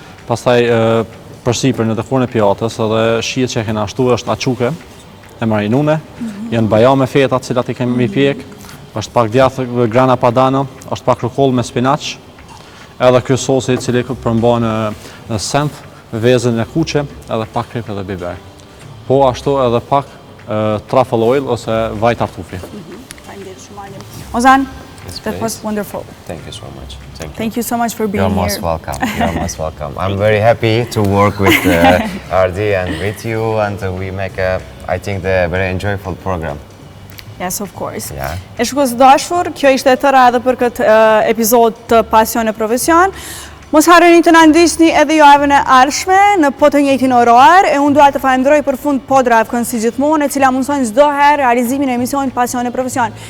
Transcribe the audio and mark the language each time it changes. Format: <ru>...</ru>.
<sq>Pastaj përsipër në forën e pjatës edhe shihet që e kena ashtu është açuke e marinune, janë baja me feta të cilat i kemi pjek, është pak djathë grana padano, është pak rukoll me spinaç, edhe ky sosi i cili përmban senth, vezën e kuqe, edhe pak krip edhe biber. Po ashtu edhe pak truffle oil ose vaj tartufi. Faleminderit shumë Andi.</sq> <en>Ozan, that was wonderful. Thank you so much. Thank you. Thank you so much for being You're here. most welcome. You're most welcome. I'm very happy to work with RD and with you, and we make I think, a very enjoyable program. Yes, of course. Yeah.</en> <sq>E shikues dashur, kjo ishte e tëra edhe për këtë epizod të Pasion e Profesion. Mos harroni të na ndiqni edhe javën e ardhshme në po të njëjtin orar, e unë dua të falenderoj përfund Podravkën si gjithmonë, e cila mundson çdo herë realizimin e emisionit Pasion e Profesion.</sq>